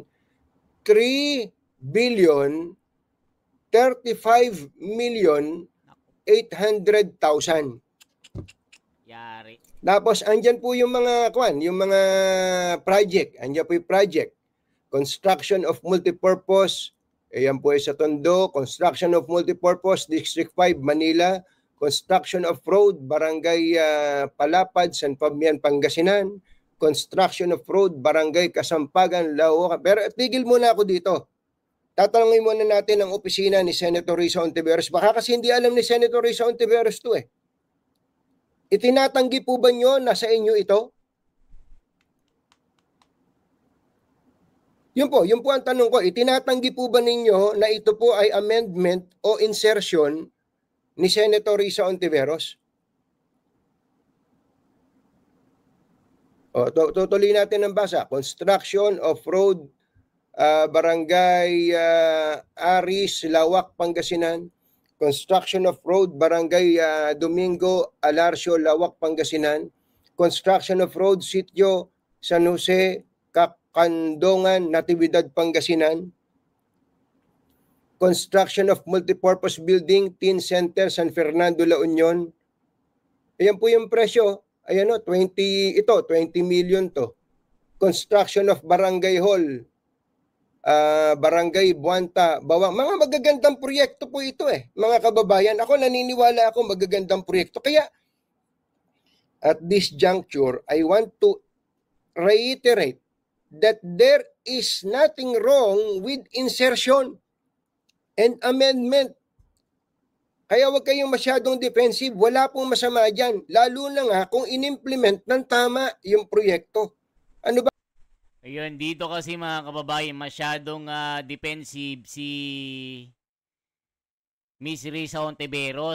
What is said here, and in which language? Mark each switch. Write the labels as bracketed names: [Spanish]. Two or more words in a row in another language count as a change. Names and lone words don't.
[English] 3 billion 35 million 800,000. [Filipino] Yari. Tapos andyan po yung mga project. Andyan po yung project. [English] Construction of multipurpose. [Filipino] Ayan po ay sa Tondo. [English] Construction of multipurpose District 5 Manila. Construction of road Barangay Palapad San Fabian Pangasinan. Construction of road Barangay Kasampagan Laocan. [Filipino] Pero tigil muna ako dito. Tatanungin muna natin ang opisina ni Senator Risa Hontiveros. Baka kasi hindi alam ni Senator Risa Hontiveros to Itinatanggi po ba nyo na sa inyo ito? Yun po ang tanong ko. Itinatanggi po ba ninyo na ito po ay amendment o insertion ni Senator Risa Hontiveros? Tutuloy natin ang basa. [English] Construction of road Barangay Aris, Lawak, Pangasinan. Construction of road Barangay Domingo, Alarcio, Lawak, Pangasinan. Construction of road Sitio San Jose, Candongan, Natividad, Pangasinan. Construction of multipurpose building, Teen Center, San Fernando, La Union. [Filipino] Ayan po yung presyo. Ayan o, 20 million to. [English] Construction of Barangay Hall, Barangay Buanta, Bawang. [Filipino] Mga magagandang proyekto po ito mga kababayan. Ako naniniwala ako magagandang proyekto. [English] Kaya at this juncture, I want to reiterate that there is nothing wrong with insertion and amendment. [Filipino] Kaya huwag kayong masyadong defensive. Wala pong masama dyan. Lalo na nga kung inimplement ng tama yung proyekto. Ano ba? Ayun, dito kasi mga kababayan, masyadong defensive si Miss Risa Hontiveros.